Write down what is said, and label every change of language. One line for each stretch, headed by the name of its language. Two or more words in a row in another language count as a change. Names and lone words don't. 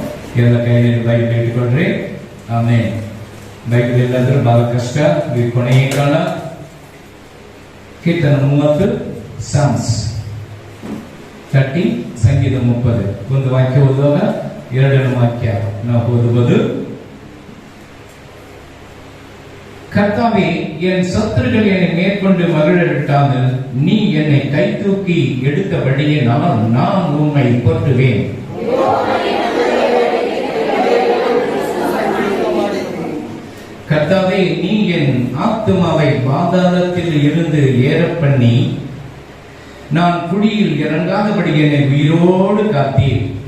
Kannada: ಎಲ್ಲ ಕೈಯಲ್ಲಿ ಬೈಬಲ್ ಇಟ್ಕೊಂಡ್ರಿ. ಆಮೇಲೆ ಬೈಬಲ್ ಇಲ್ಲಂದ್ರೆ ಬಹಳ ಕಷ್ಟ. ಈ ಕೊನೆಯ ಕಾಲ ಕೀರ್ತನ 30 ಸಾಮ್ಸ್ 30 ಸಂಗೀತ 30 ಒಂದು ವಾಕ್ಯ ಓದುವಾಗ ಎರಡನೇ ವಾಕ್ಯ ನಾವು ಓದಬಹುದು.
Tamil: கர்த்தாவே, என் சத்துருக்கள் என்னை மேற்கொண்டு மகிழவிட்டாமல் நீ என்னை கை தூக்கி எடுத்தபடியே நான் உம்மை போற்றுவேன். கர்த்தாவே, நீ என் ஆத்துமாவை பாதாளத்தில் இருந்து ஏற பண்ணி நான் குழியில் இறங்காதபடி என்னை உயிரோடு காத்தீர்.